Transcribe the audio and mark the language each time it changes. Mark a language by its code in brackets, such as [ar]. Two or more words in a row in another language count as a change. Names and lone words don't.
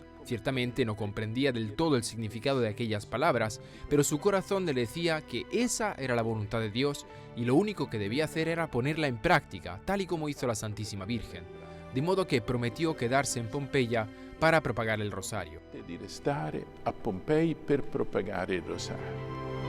[es] Ciertamente no comprendía del todo el significado de aquellas palabras, pero su corazón le decía que esa era la voluntad de Dios y lo único que debía hacer era ponerla en práctica, tal y como hizo la Santísima Virgen. de modo que prometió quedarse en Pompeya para propagar el rosario. [it] Di restare a Pompei per propagare il rosario.